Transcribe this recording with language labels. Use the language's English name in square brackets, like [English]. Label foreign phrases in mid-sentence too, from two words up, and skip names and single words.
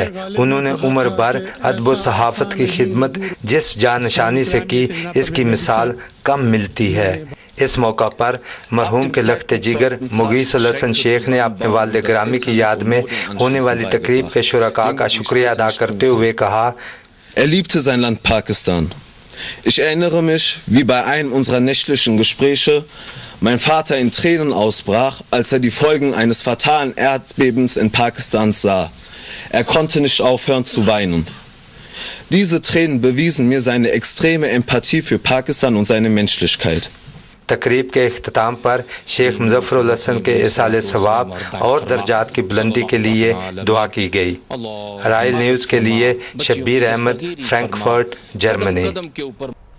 [Urdu] انہوں نے عمر بھر ادب و صحافت کی خدمت جس جانشانی سے کی، اس کی مثال کم ملتی ہے۔ اس موقع پر مرحوم کے لخت جگر مغیث الحسن شیخ نے اپنے والد گرامی کی یاد میں ہونے والی تقریب کے شرکاء کا شکریہ ادا کرتے ہوئے کہا، [German] liebte sein Land Pakistan. Ich erinnere mich, wie bei einem unserer nächtlichen Gespräche mein Vater in Tränen ausbrach, als die Folgen eines fatalen Erdbebens in Pakistan sah. Er konnte nicht aufhören zu weinen. Diese Tränen bewiesen mir seine extreme Empathie für Pakistan und seine Menschlichkeit. [Urdu] تقریب کے اختتام پر شیخ مظفر الحسن کے اصال ثواب اور درجات کی بلندی کے لیے دعا کی گئی۔ رائل نیوز کے لیے شبیر احمد، فرینکفرٹ، جرمنی۔